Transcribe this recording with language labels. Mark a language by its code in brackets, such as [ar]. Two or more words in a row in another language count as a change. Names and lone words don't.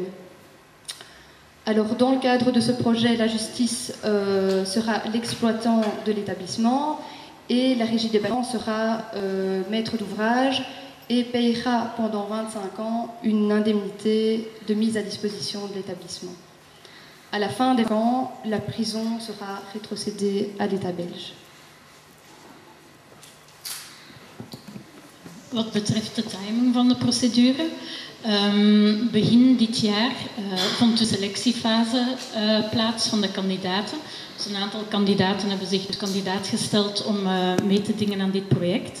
[fr] Alors, dans le cadre de ce projet, la justice sera l'exploitant de l'établissement et la régie des bâtiments sera maître d'ouvrage et payera pendant 25 ans une indemnité de mise à disposition de l'établissement. À la fin des ans, la prison sera rétrocédée à l'État belge. [nl] Wat betreft de timing van de procedure, begin dit jaar vond de selectiefase plaats van de kandidaten. Dus een aantal kandidaten hebben zich kandidaat gesteld om mee te dingen aan dit project.